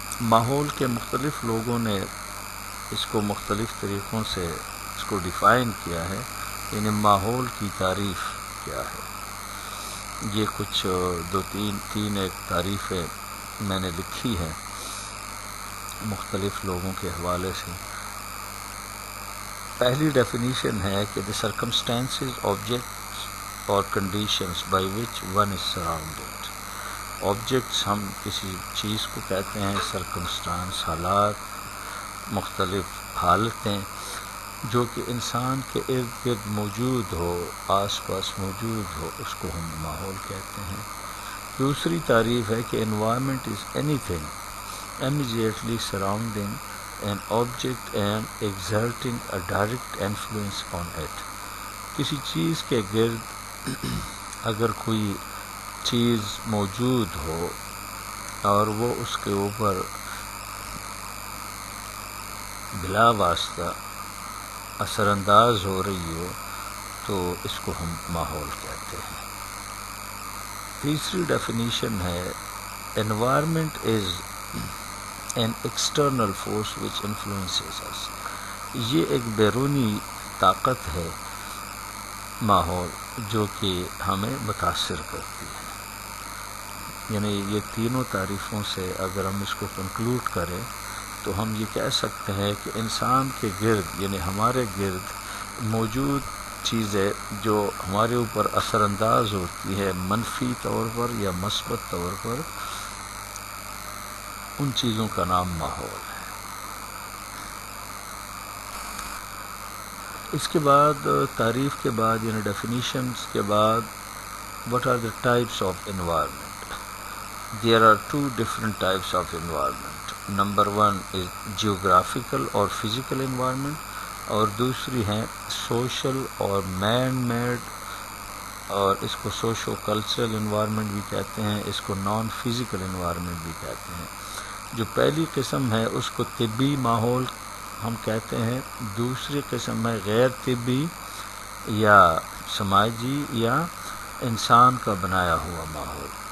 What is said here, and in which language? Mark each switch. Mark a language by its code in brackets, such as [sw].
[ur] ماحول کے مختلف لوگوں نے اس کو مختلف طریقوں سے اس کو ڈیفائن کیا ہے. یعنی ماحول کی تعریف کیا ہے، یہ کچھ تین ایک تعریفیں میں نے لکھی ہے مختلف لوگوں کے حوالے سے. پہلی ڈیفینیشن ہے کہ [en] the circumstances, objects or conditions by which one is surrounded. [ur] Objects ہم کسی چیز کو کہتے ہیں، سرکمسٹانس حالات، مختلف حالتیں جو کہ انسان کے ارد گرد موجود ہو، آس پاس موجود ہو، اس کو ہم ماحول کہتے ہیں. دوسری تعریف ہے کہ [en] environment is anything immediately surrounding an object and exerting a direct influence on it. [ur] کسی چیز کے گرد اگر کوئی چیز موجود ہو اور وہ اس کے اوپر بلا واسطہ اثر انداز ہو رہی ہو تو اس کو ہم ماحول کہتے ہیں. تیسری ڈیفینیشن ہے [en] environment is an external force which influences us. [ur] یہ ایک بیرونی طاقت ہے ماحول جو کہ ہمیں متاثر کرتی ہے. یعنی یہ تینوں تعریفوں سے اگر ہم اس کو کنکلوڈ کریں تو ہم یہ کہہ سکتے ہیں کہ انسان کے گرد یعنی ہمارے گرد موجود چیزیں جو ہمارے اوپر اثر انداز ہوتی ہے منفی طور پر یا مثبت طور پر، ان چیزوں کا نام ماحول ہے. اس کے بعد تعریف کے بعد یعنی ڈیفینیشنز کے بعد [en] what are the types of environment? There are two different types of environment. Number one is geographical [ur] اور [en] physical environment [ur] اور دوسری ہیں [en] social [ur] اور [en] man made [ur] اور اس کو سوشو کلچرل انوائرمنٹ بھی کہتے ہیں، اس کو نان فزیکل انوائرمنٹ بھی کہتے ہیں. جو پہلی قسم ہے اس کو طبی ماحول ہم کہتے ہیں، دوسری قسم ہے غیر طبی یا سماجی یا انسان کا بنایا ہوا ماحول.